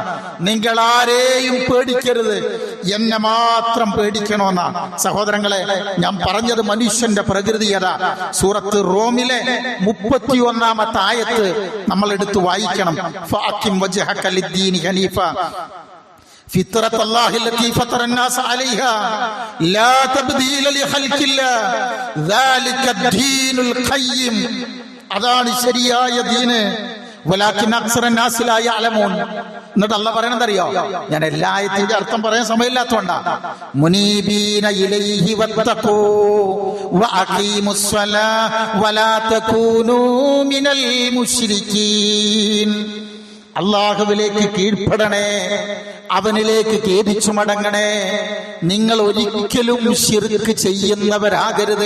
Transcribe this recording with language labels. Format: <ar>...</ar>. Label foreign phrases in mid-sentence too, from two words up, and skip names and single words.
<ml>നിങ്ങൾ ആരെയും പേടിക്കരുത്, എന്നെ മാത്രം പേടിക്കണമെന്ന. സഹോദരങ്ങളെ, ഞാൻ പറഞ്ഞത് മനുഷ്യന്റെ പ്രകൃതിയത. സൂറത്ത് റോമിലെ 31-ാമത്തെ ആയത്ത് നമ്മൾ എടുത്ത് വായിക്കണം.</ml> <ar>فأقم وجهك للدين حنيفا فطرت الله التي فطر الناس عليها لا تبديل لخلق الله ذلك الدين القيم.</ar> <ml>അതാണ് ശരിയായ ദീന്.</ml> <ar>ولكن أكثر الناس لا يعلمون.</ar> <ml>എന്നിട്ട് അല്ലാഹ് പറയുന്നത് അറിയോ? ഞാൻ എല്ലാ ആയത്തിന്റെ അർത്ഥം പറയാൻ സമയമില്ലാത്തതുകൊണ്ടാ.</ml> <ar>منيبين إليه واتقوه وأقيموا الصلاة ولا تكونوا من المشركين.</ar> <ml>അല്ലാഹുവിലേക്ക് കീഴ്പ്പെടണേ, അവനിലേക്ക് ഖേദിച്ചു മടങ്ങണേ, നിങ്ങൾ ഒരിക്കലും ശിർക്ക് ചെയ്യുന്നവരാകരുതേ.</ml>